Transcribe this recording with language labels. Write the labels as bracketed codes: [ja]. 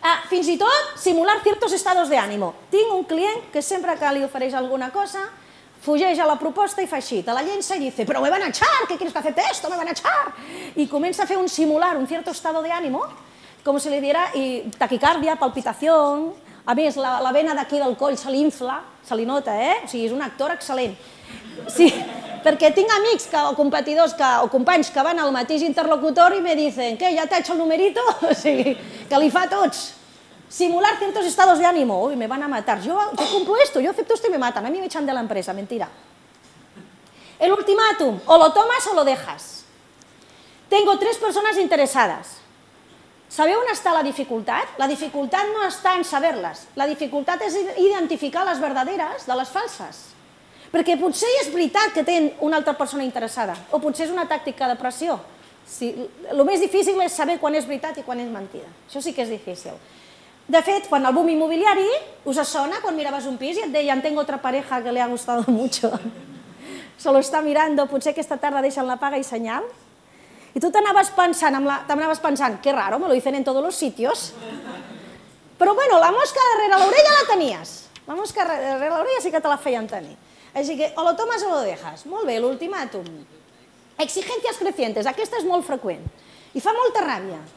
[ca] Fins i tot [es] simular ciertos estados de ánimo. [ca] Tinc un client que sempre que li ofereix alguna cosa, fugeix a la proposta i fa així, te la llença i dice, però [es] me van a echar, ¿qué quieres que acepte esto? Me van a echar. [ca] I comença a fer un simular, [es] un cierto estado de ánimo, [ca] com si li diera taquicardia, palpitació, a més la vena d'aquí del coll se li infla, se li nota, o sigui, és un actor excel·lent. Sí, perquè tinc amics o competidors o companys que van al mateix interlocutor i [es] me dicen, ¿qué, ya te ha hecho el numerito? [ca] O sigui, que li fa a tots. [es] Simular ciertos estados de ánimo, uy, me van a matar. Yo cumplo esto, yo acepto esto y me matan. A mí me echan de la empresa, mentira. El ultimátum, o lo tomas o lo dejas. Tengo 3 personas interesadas. [ca] ¿Sabeu on està la dificultat? La dificultat no està en saber-les. La dificultat és identificar les verdaderes de les falses. Perquè potser és veritat que tenen una altra persona interessada, o potser és una tàctica de pressió. El més difícil és saber quan és veritat i quan és mentida. Això sí que és difícil. De fet, quan el boom inmobiliari, us sona quan miraves un pis i et deien [es] tengo otra pareja que le ha gustado mucho. Se lo está mirando, [ca] potser aquesta tarda deixen la paga i senyal. I tu t'anaves pensant, [es] que raro, me lo dicen en todos los sitios. [ca] Però bueno, la mosca darrere l'orella la tenies. La mosca darrere l'orella sí que te la feien tenir. Així que [es] o lo tomas o lo dejas. [ca] Molt bé, l'ultimàtum. [es] Exigencias crecientes, [ca] aquesta és molt freqüent. I fa molta ràbia.